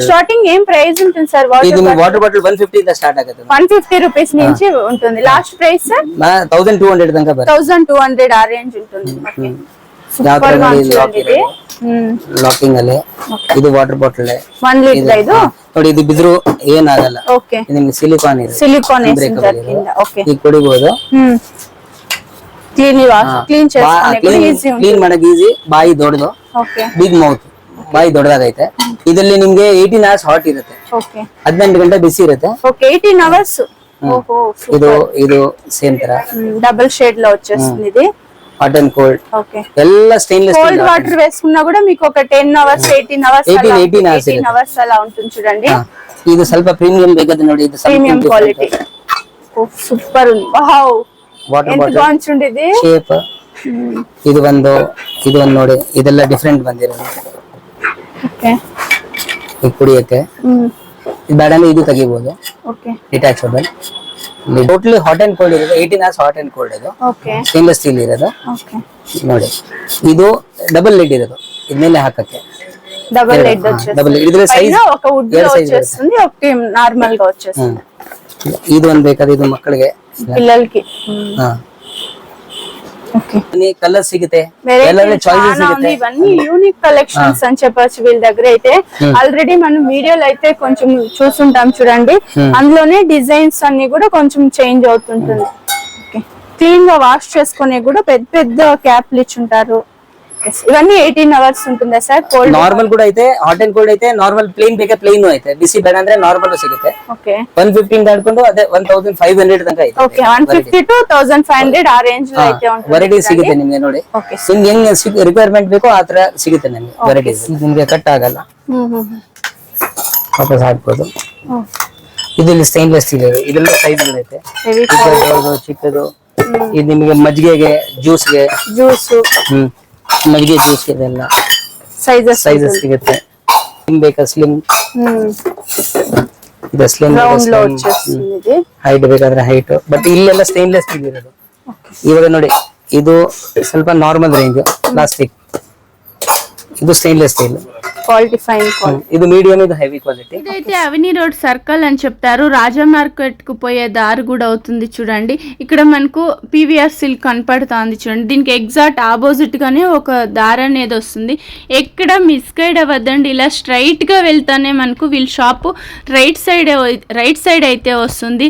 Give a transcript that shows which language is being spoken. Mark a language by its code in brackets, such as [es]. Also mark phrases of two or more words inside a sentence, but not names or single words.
[te] స్టార్టింగ్ ఏం ప్రైస్ ఉంటుంది సార్ [kn] ಇದು [en] water bottle [kn] 150 ಇಂದ ಸ್ಟಾರ್ಟ್ ಆಗುತ್ತೆ [te] 150 రూపీస్ నుంచి ఉంటుంది [en] last price [te] సార్ [kn] 1200 ತನಕ ಬರುತ್ತೆ [te] 1200 [kn] ಆ ರೇಂಜ್ [te] ఉంటుంది ఓకే [kn] ಯಾವ ತರ [te] సూపర్ గా [kn] ನೋಡಿ [te] ఉంది [kn] ಲಾಕ್ [te] చూడండి ఇది [kn] ಲಾಕಿಂಗ್ ಅಲ್ಲಿ ಇದು [en] water bottle [te] 1 లీటర్ ఇది [kn] ನೋಡಿ ಇದು ಬಿದ್ರು ಏನಾಗಲ್ಲ [te] ఓకే [kn] ಇದು ನಿಮಗೆ ಸಿಲಿಕಾನ್ ಇದೆ [te] సిలికాన్ వేసింటారు కింద ఓకే [kn] ಈಗ ಕುಡಿಬಹುದು [te] క్లీన్ చేసుకోనికి కూడా ఈజీ ఉంది [kn] ಕ್ಲೀನ್ ಮಾಡಕ್ ಈಸಿ ಬಾಯಿ ದೊಡ್ಡದು [te] ఓకే [en] big mouth [kn] ಬಾಯಿ ದೊಡ್ಡದಾಗೈತೆ ಇದರಲ್ಲಿ ನಿಮ್ಗೆ 18 hours ಹಾಟ್ ಇರುತ್ತೆ [te] ఓకే [kn] 18 ಗಂಟೆ ಬಿಸಿ ಇರುತ್ತೆ [te] ఓకే 18 అవర్స్ ఓహో [kn] ಇದು ಸೇಮ್ ತರ [en] double shade [te] లో వచ్చేస్తుంది ఇది [en] hot and cold [te] ఓకే [kn] ಎಲ್ಲ స్టెయిన్లెస్ [te] కోల్డ్ వాటర్ వేసుకున్నా కూడా మీకు ఒక 10 అవర్స్ 18 అవర్స్ 18 అవర్స్ అలా ఉంటుంది చూడండి [kn] ಇದು ಸ್ವಲ್ಪ ಪ್ರೀಮಿಯಂ ಬೇಕಾದ್ರೆ ನೋಡಿ ಇದು [en] premium quality [te] సూపర్ ఉంది వావ్ [kn] ವಾಟರ್ [te] ఎంత [kn] ಬಾಟಲ್ [te] బాగుంది ఇది [kn] ಶೇಪ್ ಇದು ಒಂದು ನೋಡಿ ಇದೆಲ್ಲ ಡಿಫರೆಂಟ್ ಬಂದಿರೋದು [te] ఓకే [kn] ಈಗ ಕುಡಿಯಕ್ಕೆ ಇದು ಬೇಡ ಅಂದ್ರೆ ಇದು ತೆಗಿಬಹುದು [te] ఓకే [en] detachable totally hot and cold [kn] ಇರೋದು 18 hours [en] hot and cold [kn] ಇದು [te] ఓకే [en] stainless steel [kn] ಇರೋದು [te] ఓకే [kn] ನೋಡಿ ಇದು [en] double lid [kn] ಇರೋದು ಇದ್ಮೇಲೆ ಹಾಕಕ್ಕೆ [en] double lid [te] వచ్చేస్తుంది [kn] ಡಬಲ್ ಇದ್ರ ಸೈಜ್ [te] పైన ఒక వుడ్ లో వచ్చేస్తుంది ఒకటి నార్మల్ గా వచ్చేస్తుంది [kn] ಇದು ಒಂದ್ ಬೇಕಾದ್ರೆ ಇದು ಮಕ್ಕಳಿಗೆ [te] పిల్లలకి ಹಾ ఓకే కలర్ సిగితే చాలా ఉంది ఇవన్నీ [en] unique collections [te] అని చెప్పొచ్చు వీళ్ళ దగ్గర అయితే ఆల్రెడీ మనం వీడియోలో అయితే కొంచెం చూస్తుంటాం చూడండి అందులోనే డిజైన్స్ అన్ని కూడా కొంచెం చేంజ్ అవుతుంటుంది క్లీన్ గా వాష్ చేసుకునే కూడా పెద్ద పెద్ద క్యాప్లు ఇచ్చుంటారు ఇవన్నీ 18 అవర్స్ ఉంటుందా సార్ కోల్డ్ [kn] ನಾರ್ಮಲ್ ಕೂಡ ಐತೆ [en] hot and cold [kn] ಐತೆ [en] normal plain [kn] ಬೇಕಾ ಪ್ಲೇನ್ ಐತೆ ಬಿಸಿ ಬೇಡ ಅಂದ್ರೆ ನಾರ್ಮಲ್ ಸಿಗುತ್ತೆ [te] ఓకే [kn] 150 ದಾಡ್ಕೊಂಡು ಅದೇ 1500 ತನಕ ಐತೆ [te] ఓకే 150 to 1500 [kn] ಆ ರೇಂಜ್ [te] లో అయితే ఉంటుంది [kn] ವೆರೈಟಿ ಸಿಗುತ್ತೆ ನಿಮಗೆ ನೋಡಿ [te] ఓకే [kn] ನಿಮ್ಗೆ ಹೆಂಗ್ ರಿಕ್ವೈರ್ಮೆಂಟ್ ಬೇಕೋ ಆ ತರ ಸಿಗುತ್ತೆ ನಿಮಗೆ ವೆರೈಟೀಸ್ ನಿಮ್ಗೆ ಕಟ್ ಆಗಲ್ಲ ವಾಪಸ್ ಹಾಕ್ಬೋದು ಇದರಲ್ಲಿ [en] stainless steel [kn] ಇದೆ ಇದೆಲ್ಲ ಸೈಜ್ಗಳೈತೆ ದೊಡ್ಡದು ಚಿಕ್ಕದು ಇದು ನಿಮಗೆ ಮಜ್ಜಿಗೆಗೆ ಜ್ಯೂಸ್ಗೆ ಜ್ಯೂಸ್ ಮಜ್ಜಿಗೆ ಜ್ಯೂಸ್ ಇದೆಲ್ಲ ಸೈಜಸ್ ಸಿಗುತ್ತೆ ಸ್ಲಿಮ್ ಬೇಕಾ ಸ್ಲಿಮ್ ಇದು ಸ್ಲಿಮ್ [te] ರೌಂಡ್ లో వచ్చేస్తుంది ఇది [kn] ಹೈಟ್ ಬೇಕಾದ್ರೆ ಹೈಟ್ ಬಟ್ ಇಲ್ಲೆಲ್ಲ [en] stainless steel [kn] ಇರೋದು ಇವಾಗ ನೋಡಿ ಇದು ಸ್ವಲ್ಪ [en] normal range plastic [kn] ಇದು [en] stainless steel, quality fine quality. [kn] ಇದು ಮೀಡಿಯಂ, ಇದು [en] heavy quality. [te] ఇదైతే అవని రోడ్ సర్కిల్ అని చెప్తారు. రాజా మార్కెట్ కు పోయే దారి కూడా అవుతుంది చూడండి. ఇక్కడ మనకు పీవీఆర్ సిల్క్ కనపడుతుంది చూడండి. దీనికి [en] exact opposite [te] గానే ఒక దారి అనేది వస్తుంది. ఎక్కడ మిస్గైడ్ అవ్వద్దండి. ఇలా స్ట్రైట్ గా వెళ్తానే మనకు వీళ్ళ షాప్ [en] right side [te] అయితే వస్తుంది.